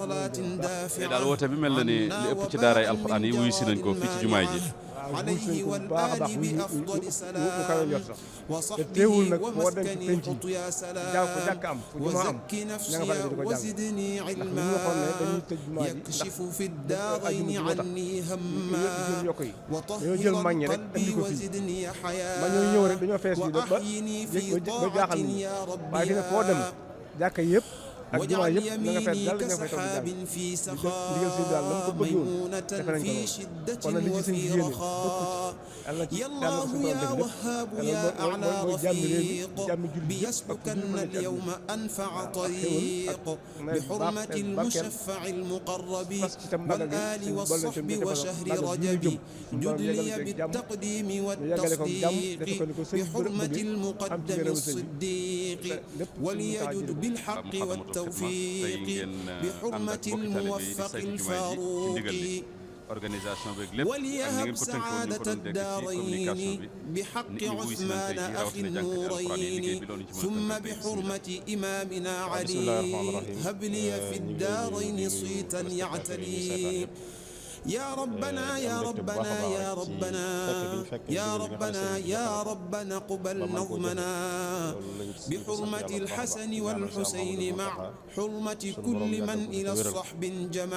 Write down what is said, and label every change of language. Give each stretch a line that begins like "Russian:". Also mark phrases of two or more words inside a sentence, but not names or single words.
Wolof: daal woote bi mel na ni li ëpp ci daaray alxuraan yi wuyu si nañ ko fii ci jumaay ji
Arabic: عليه والآل بأفضل
Wolof: mu
Arabic: سلام
Wolof: kawe njort sax te
Arabic: وصحبه
Wolof: teewul nag foo dem ci
Arabic: ومسكني
Wolof: penc
Arabic: قط
Wolof: yi
Arabic: يا
Wolof: jàng ko
Arabic: سلام
Wolof: jàkk am fu jumaa am
Arabic: وزكي
Wolof: ña nga
Arabic: نفسي
Wolof: fa ne di ko jàng
Arabic: وزدني
Wolof: ndax li ñu
Arabic: علما
Wolof: waxoon ne dañuy tëj jumaa ji ndax
Arabic: يكشف في
Wolof: ajjuma
Arabic: الدارين
Wolof: ji moo tax
Arabic: عني
Wolof: ñu
Arabic: هما
Wolof: jël yokk yi dañoo jël
Arabic: وطهر
Wolof: mag ñi rek andi
Arabic: قلبي
Wolof: ko fii
Arabic: وزدني
Wolof: ma ñooy ñëw
Arabic: حياة
Wolof: rek dañoo fees fii ba
Arabic: وأحيني في
Wolof: ba
Arabic: طاعة
Wolof: jaaxal nit ñi
Arabic: يا
Wolof: waaye fi ne foo dem
Arabic: ربي
Wolof: jàkka yëpp ak jumaa
Arabic: واجعل
Wolof: yëpp na nga fees
Arabic: يميني
Wolof: dal nga fay toog di
Arabic: كسحاب
Wolof: jàng
Arabic: في
Wolof: ndigal si daal la mu ko
Arabic: سخاء
Wolof: bëggoon
Arabic: ميمونة
Wolof: defe nañ ko
Arabic: في
Wolof: lool
Arabic: شدة
Wolof: kon nag li ci sëñ
Arabic: وفي
Wolof: bi yéene
Arabic: رخاء
Wolof: yàlla
Arabic: يا
Wolof: na ko
Arabic: الله
Wolof: suñu
Arabic: يا
Wolof: borom def lépp
Arabic: وهاب
Wolof: yàlla
Arabic: يا أعلى
Wolof: mooy jàmm réew mi
Arabic: رفيق
Wolof: jàmm jullit yëpp ak
Arabic: بيسلكن
Wolof: jullit mën na ci
Arabic: اليوم أنفع
Wolof: ak xéwal
Arabic: طريق
Wolof: ak
Arabic: بحرمة
Wolof: barkeel
Arabic: المشفع المقرب
Wolof: fas ci tam magal gi
Arabic: والآل
Wolof: suñu boole
Arabic: والصحب
Wolof: suñu
Arabic: وشهر
Wolof: magal gi ñu
Arabic: رجب
Wolof: jëm suñu borom
Arabic: جد لي
Wolof: yegale ko jàmm
Arabic: بالتقديم
Wolof: ñu yegale ko jàmm defe
Arabic: والتصديق
Wolof: ko ni ko sëñ bi
Arabic: بحرمة
Wolof: bëgg am ci
Arabic: المقدم
Wolof: ngërëmu sëñ bi
Arabic: الصديق
Wolof: lépp suñu
Arabic: وليجد بالحق والتوفيق بحرمة الموفق الفاروق
Wolof: organisation beeg lépp ak ni
Arabic: وليهب
Wolof: ngeen ko tënkoon ni
Arabic: سعادة
Wolof: ko doon dégg ci communication
Arabic: الدارين
Wolof: bi
Arabic: بحق
Wolof: nit ñi wuy si nañ
Arabic: عثمان
Wolof: tey jii
Arabic: أخي
Wolof: rawatina jànkati alxuraan yi liggéey
Arabic: النورين
Wolof: bi loolu ñu ci mën a
Arabic: ثم
Wolof: tënkal tey bismillah.
Arabic: بحرمة إمامنا بسم الله الرحمن علي الرحيم. هب لي في الدارين صيتا يعتلي يا ربنا يا ربنا يا ربنا يا ربنا يا ربنا قبل نظمنا بحرمة الحسن والحسين مع حرمة كل من إلى الصحب جمع